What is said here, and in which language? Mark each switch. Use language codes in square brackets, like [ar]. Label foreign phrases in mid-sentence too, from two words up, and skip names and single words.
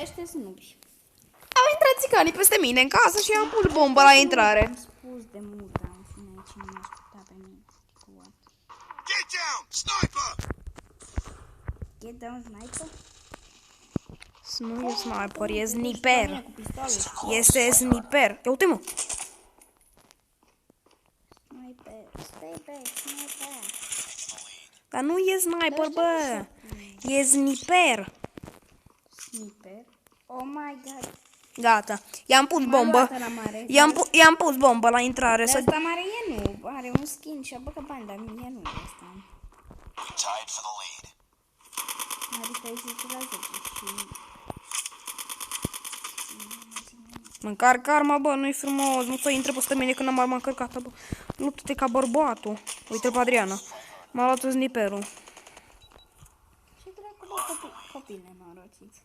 [ro] sunt nubi. Au intrat țicanii peste mine în casă și am pus bomba la intrare. Am spus de mult, dar în fine, cine mă asculta pe mine? [en] What? Get down! Sniper! Get down, sniper? [ro] Nu e sniper, e Pe sniper. mine cu pistole. Este sniper. Ia uite, mă. [en] Sniper, stay back, sniper. [ro] Dar nu e sniper, bă. E sniper. [en] Sniper? Oh my god. [ro] Gata. I-am pus M-a bombă. luat ăla mare. I-am pus bombă la intrare. Dar Să... asta mare e nu. Are un skin și a băgat bani, dar mie nu e asta. [en] We tied for the lead. [ro] Adică e 10 la 10 și... Mă încarc arma, bă, nu-i frumos. Nu să intre peste mine când am arma încărcată, bă. Luptă-te ca bărbatul. Uite pe Adriana. M-a luat sniperul. Ce dracu, bă, copii nenorociți.